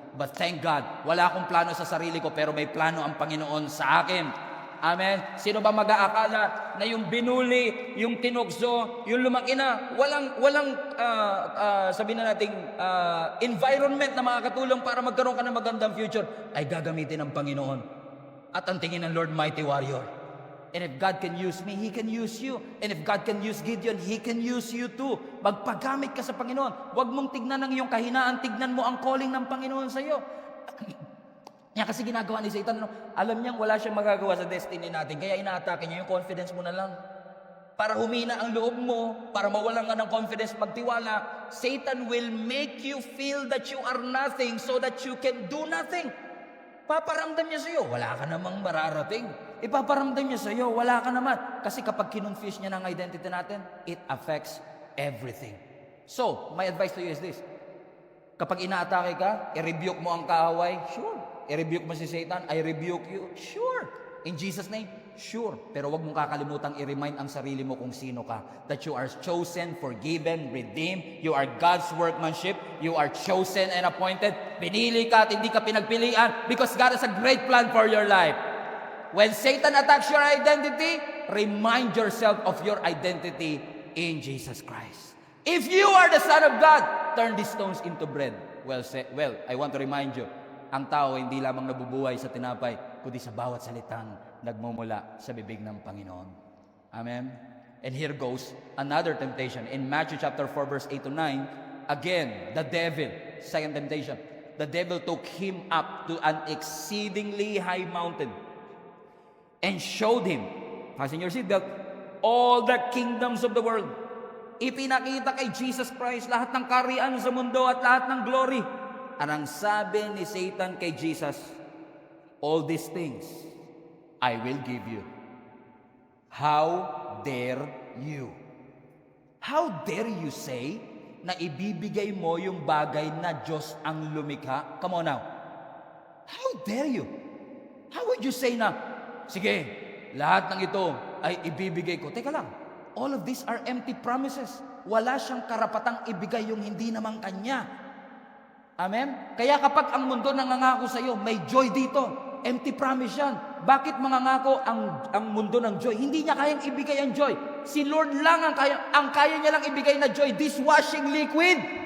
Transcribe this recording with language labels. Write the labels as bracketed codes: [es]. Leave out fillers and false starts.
[en] But thank God, [tl] wala akong plano sa sarili ko, pero may plano ang Panginoon sa akin. Amen? Sino ba mag-aakala na yung binuli, yung tinukso, yung lumaki na, walang sabihin na nating environment na makakatulong para magkaroon ka ng magandang future, ay gagamitin ng Panginoon. At ang tingin ng Lord, [en] mighty warrior. And if God can use me, He can use you. And if God can use Gideon, He can use you too. [tl] Magpagamit ka sa Panginoon. Huwag mong tignan ang iyong kahinaan, tignan mo ang calling ng Panginoon sa iyo. Yan kasi ginagawa ni Satan, alam niyang wala siyang magagawa sa destiny natin, kaya inaatake niya yung confidence mo na lang. Para humina ang loob mo, para mawalan ka ng confidence, magtiwala, [en] Satan will make you feel that you are nothing so that you can do nothing. [tl] Paparamdam niya sa iyo, wala ka namang mararating. Ipaparamdam niya sa iyo, wala ka naman. Kasi kapag kinonfuse niya ng identity natin, [en] it affects everything. So, my advice to you is this. [tl] Kapag inaatake ka, i-rebuke mo ang kaaway, sure. I-rebuke mo si Satan, [en] I rebuke you, sure. In Jesus' name, sure. [tl] Pero wag mong kakalimutan i-remind ang sarili mo kung sino ka. [en] That you are chosen, forgiven, redeemed. You are God's workmanship. You are chosen and appointed. [tl] Pinili ka at hindi ka pinagpilian [en] because God has a great plan for your life. When Satan attacks your identity, remind yourself of your identity in Jesus Christ. If you are the Son of God, turn these stones into bread. Well, I want to remind you, [tl] ang tao hindi lamang nabubuhay sa tinapay, kundi sa bawat salitang nagmumula sa bibig ng Panginoon. [en] Amen? And here goes another temptation. In Matthew chapter 4 verse 8 to 9, again, the devil, second temptation, the devil took him up to an exceedingly high mountain and showed him, fasten your seatbelt, all the kingdoms of the world. [tl] Ipinakita kay Jesus Christ lahat ng kaharian sa mundo at lahat ng glory. Anong sabi ni Satan kay Jesus? [en] All these things I will give you. How dare you? How dare you say [tl] na ibibigay mo yung bagay na Diyos ang lumikha? [en] Come on now. How dare you? How would you say [tl] na, sige, lahat ng ito ay ibibigay ko. Teka lang, [en] all of these are empty promises. [tl] Wala siyang karapatang ibigay yung hindi naman kanya. Amen? Kaya kapag ang mundo nangangako sa iyo, may joy dito. Empty promise yan. Bakit mangangako ang mundo ng joy? Hindi niya kayang ibigay ang joy. Si Lord lang ang kaya niya lang ibigay na joy. Dishwashing liquid.